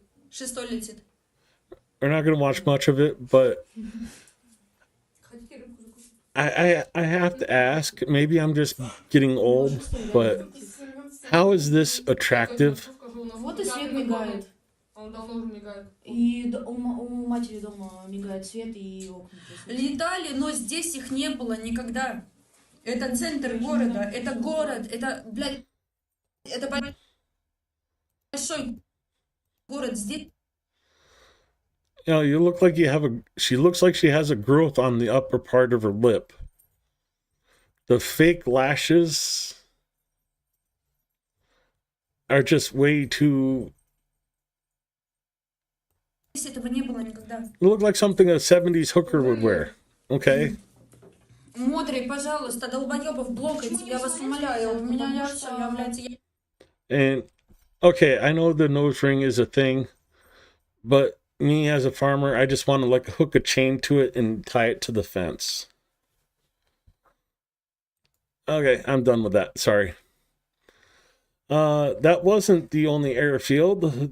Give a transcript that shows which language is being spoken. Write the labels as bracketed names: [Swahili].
[Russian] Шестой летит. [English] We're not going to watch much of it, but I have to ask, maybe I'm just getting old, but how is this attractive? [Russian] Вот и свет мигает. Он давно уже мигает. И у матери дома мигает свет и окна. Летали, но здесь их не было никогда. Это центр города, это город, это, блядь, это большой город. Здесь [English] You know, you look like you have a. She looks like she has a growth on the upper part of her lip. The fake lashes are just way too. [Russian] этого не было никогда. [English] You look like something a 70s hooker would wear. Okay. [Russian] Мудрый, пожалуйста, долбоебов блокайте, я вас умоляю. У меня я все, я, блядь, [English] And okay, I know the nose ring is a thing, but me as a farmer, I just want to like hook a chain to it and tie it to the fence. Okay, I'm done with that. Sorry. That wasn't the only airfield.